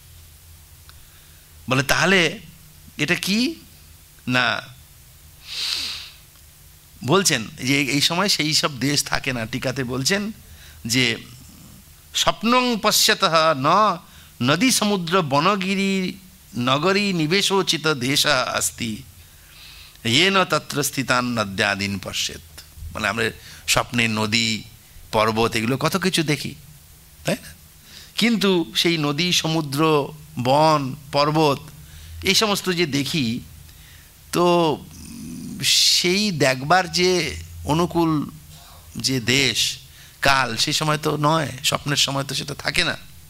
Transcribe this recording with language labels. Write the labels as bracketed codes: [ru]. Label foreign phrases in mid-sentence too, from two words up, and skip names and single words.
[bn] বলে তাহলে এটা কি না, বলছেন যে এই সময় সেই সব দেশ থাকে না। টিকাতে বলছেন যে [sa] স্বপ্নং পশ্যতঃ ন নদী সমুদ্র বনগিরি নগরী নিবেশোচিত দেশ अस्ति येन তত্র স্থিতান নদ্যাদিন পশ্যেত। [bn] মানে আমরা স্বপ্নে নদী, পর্বত এগুলো কত কিছু দেখি, তাই না? কিন্তু সেই নদী, সমুদ্র, বন, পর্বত এই সমস্ত যে দেখি, তো সেই দেখবার যে অনুকূল যে দেশ কাল সেই সময় তো নয়, স্বপ্নের সময় তো সেটা থাকে না।